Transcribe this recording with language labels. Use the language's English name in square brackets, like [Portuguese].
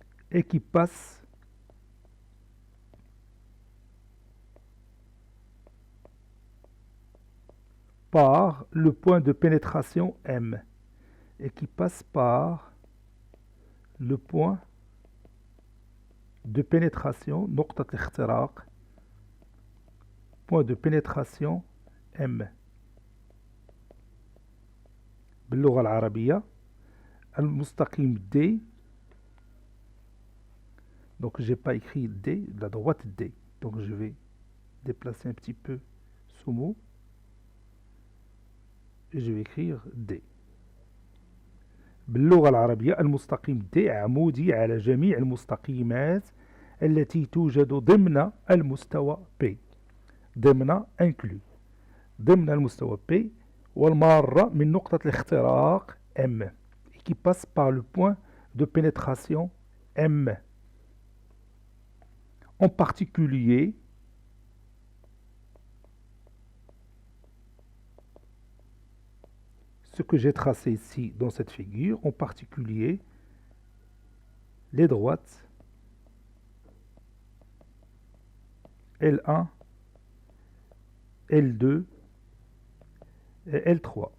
[French] Et qui passe par le point de pénétration M et qui passe par le point de pénétration [Arabic] نقطة الاختراق [French] point de pénétration M. [Arabic] باللغة العربية المستقيم D. [French] Donc j'ai pas écrit D, la droite D. Donc je vais déplacer un petit peu ce mot et je vais écrire D. [Arabic] باللغة العربية المستقيم D عمودي على جميع المستقيمات التي توجد ضمن المستوى P. ضمن inclus ضمن المستوى P والمارة من نقطة الاختراق M [French] qui passe par le point de pénétration M. En particulier ce que j'ai tracé ici dans cette figure, en particulier les droites L1, L2 et L3.